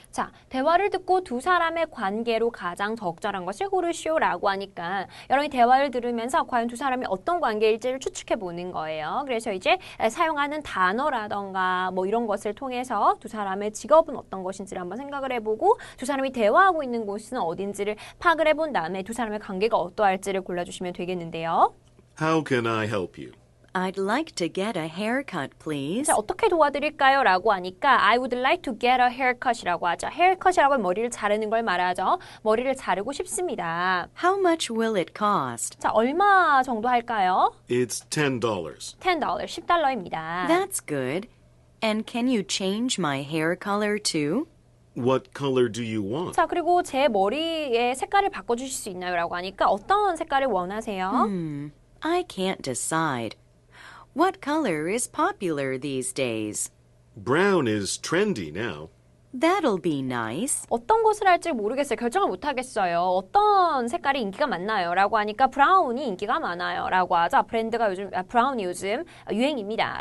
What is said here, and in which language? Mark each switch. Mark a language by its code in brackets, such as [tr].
[ko] 자, 대화를 듣고 두 사람의 관계로 가장 적절한 것을 고르시오라고 하니까 여러분이 대화를 들으면서 과연 두 사람이 어떤 관계일지를 추측해 보는 거예요. 그래서 이제 사용하는 단어라던가 뭐 이런 것을 통해서 두 사람의 직업은 어떤 것인지를 한번 생각을 해보고 두 사람이 대화하고 있는 곳은 어딘지를 파악을 해본 다음에 두 사람의 관계가 어떠할지를 골라주시면 되겠는데요. [en] How can I help you? I'd like to get a haircut, please. [ko] 자, 어떻게 도와드릴까요? 라고 하니까 [en] I would like to get a haircut이라고 하죠. [ko] haircut이라고 하면 머리를 자르는 걸 말하죠. 머리를 자르고 싶습니다. [en] How much will it cost? [ko] 자, 얼마 정도 할까요? [en] It's $10. [ko] $10, $10입니다. [en] That's good. And can you change my hair color too? What color do you want? [ko] 자, 그리고 제 머리의 색깔을 바꿔주실 수 있나요? 라고 하니까 어떤 색깔을 원하세요? [en] I can't decide. What color is popular these days? Brown is trendy now. That'll be nice. [ko] 어떤 것을 할지 모르겠어요. 결정을 못 하겠어요. 어떤 색깔이 인기가 많나요? 라고 하니까 브라운이 인기가 많아요. 라고 하죠. 브라운이 요즘 유행입니다.